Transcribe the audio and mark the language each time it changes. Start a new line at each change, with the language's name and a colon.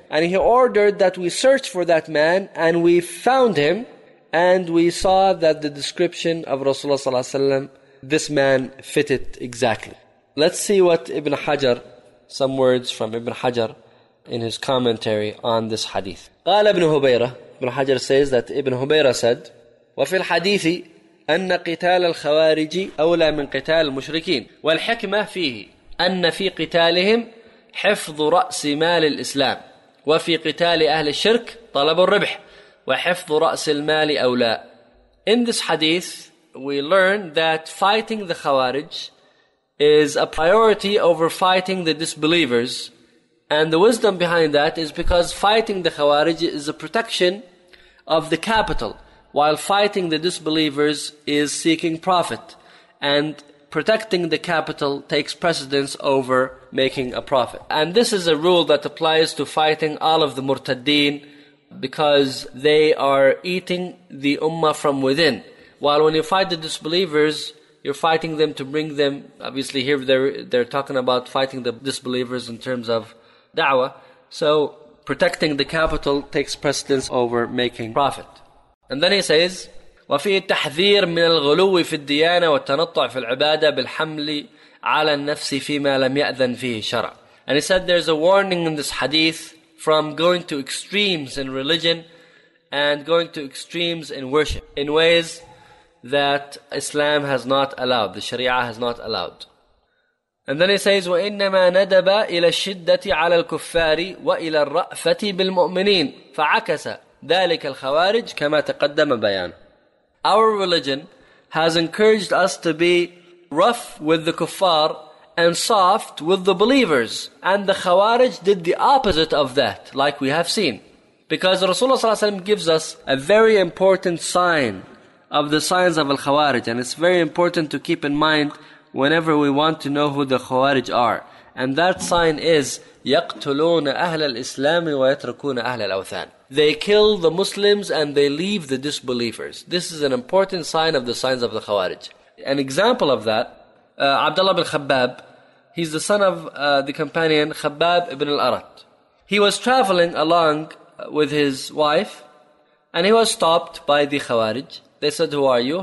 English: And he ordered that we search for that man, and we found him, and we saw that the description of Rasulullah صلى الله عليه وسلم, this man fitted exactly. Let's see what Ibn Hajar, some words from Ibn Hajar in his commentary on this hadith.
Arabic: قال ابن هبيرة,
English: Ibn Hajar says that Ibn Hubayra said,
Arabic: وفي الحديث أن قتال الخوارج أولى من قتال المشركين والحكمة فيه أن في قتالهم حفظ رأس مال الإسلام وفي قتال أهل الشرك طلب الربح وحفظ رأس المال أولى.
English: In this hadith, we learn that fighting the Khawarij is a priority over fighting the disbelievers. And the wisdom behind that is because fighting the Khawarij is a protection of the capital, while fighting the disbelievers is seeking profit, and protecting the capital takes precedence over making a profit. And this is a rule that applies to fighting all of the murtaddeen, because they are eating the ummah from within. While when you fight the disbelievers, you're fighting them to bring them, obviously here they're talking about fighting the disbelievers in terms of da'wah. So protecting the capital takes precedence over making profit. And then he says,
Arabic: وَفِي التَّحْذِيرِ مِنَ الْغُلُوِّ فِي الدِّيَانَةِ وَالتَّنَطُّعِ فِي الْعِبَادَةِ بِالْحَمْلِ عَلَى النَّفْسِ فِي مَا لَمْ يَأْذَنْ فِيهِ شَرَعًا.
English: And he said there's a warning in this hadith from going to extremes in religion and going to extremes in worship in ways that Islam has not allowed, the Sharia has not allowed. And then he says,
Arabic: وَإِنَّمَا نَدَبَ إِلَى الشِّدَّةِ عَلَى الْكُفَّارِ وَإِلَى الرَّأْفَةِ بِالْمُؤْمِنِينَ فَعَكَسَ ذَلِكَ الْخَوَارِجِ كَمَا تَقَدَّمَ بَيَانٌ.
English: Our religion has encouraged us to be rough with the kuffar and soft with the believers. And the Khawarij did the opposite of that, like we have seen. Because Rasulullah ﷺ gives us a very important sign of the signs of Al-Khawarij. And it's very important to keep in mind whenever we want to know who the Khawarij are. And that sign is,
Arabic: يَقْتُلُونَ أَهْلَ الْإِسْلَامِ وَيَتْرَكُونَ أَهْلَ الْأَوْثَانِ.
English: They kill the Muslims and they leave the disbelievers. This is an important sign of the signs of the Khawarij. An example of that, Abdullah bin Khabbab, he's the son of the companion Khabbab ibn al-Arat. He was traveling along with his wife and he was stopped by the Khawarij. They said, who are you?